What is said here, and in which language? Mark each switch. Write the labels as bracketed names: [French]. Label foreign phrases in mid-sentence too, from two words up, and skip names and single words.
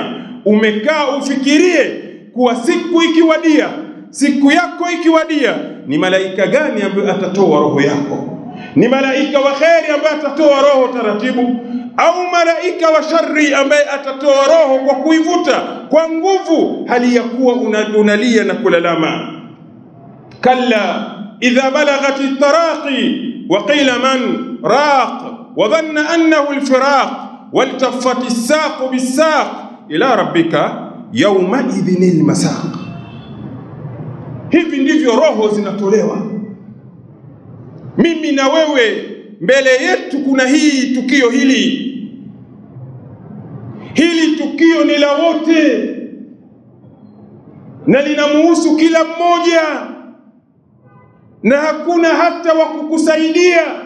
[Swahili] Umekaa ufikirie kuwa siku yako ikiwadia, ni malaika gani ambaye atatoa roho yako? Ni malaika wa kheri ambaye atatoa roho taratibu, au malaika wa shari ambaye atatoa roho kwa kuivuta kwa nguvu, hali ya kuwa unalia na kulalama? [Arabic] كلا إذا بلغت التراقي وقيل من راق وظن أنه الفراق والتفت الساق بالساق إلى ربك يومئذ المساق. [Swahili] Hivi ndivyo roho zinatolewa. Mimi na wewe, mbele yetu kuna hii tukio hili tukio ni la wote na linamuhusu kila mmoja, na hakuna hata wa kukusaidia.